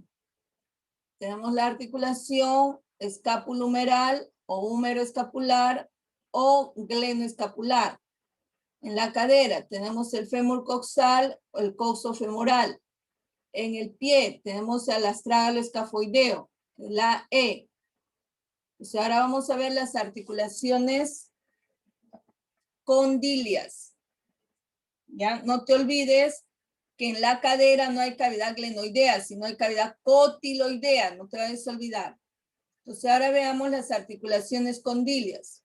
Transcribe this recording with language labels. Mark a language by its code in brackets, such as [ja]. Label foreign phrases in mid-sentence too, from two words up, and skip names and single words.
[es] Tenemos la articulación escapulohumeral o húmero-escapular o glenoescapular. En la cadera tenemos el fémur coxal o el coxo femoral. En el pie tenemos el astrágalo escafoideo, la E. Pues ahora vamos a ver las articulaciones condilias. Ya, no te olvides que en la cadera no hay cavidad glenoidea, sino hay cavidad cotiloidea, no te vayas a olvidar. Entonces ahora veamos las articulaciones condilias.